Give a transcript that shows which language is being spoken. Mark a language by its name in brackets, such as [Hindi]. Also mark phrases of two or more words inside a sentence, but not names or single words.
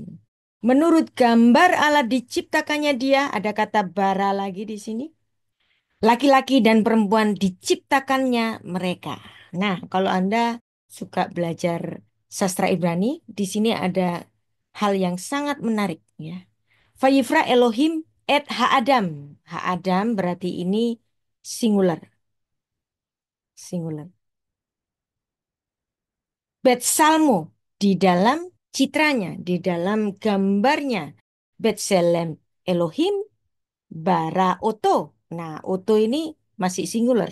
[Indonesian] Menurut gambar Allah diciptakannya dia, ada kata bara lagi di sini. Laki-laki dan perempuan diciptakannya mereka. Nah, kalau Anda suka belajar sastra Ibrani, di sini ada hal yang sangat menarik ya. [Hebrew] ויברא אלוהים את האדם. [Indonesian] Ha'adam berarti ini singular. Singular. Betsalmo di dalam citranya, di dalam gambarnya. [Hebrew] בצלם אלוהים ברא אתו. [Indonesian] Nah, Oto ini masih singular.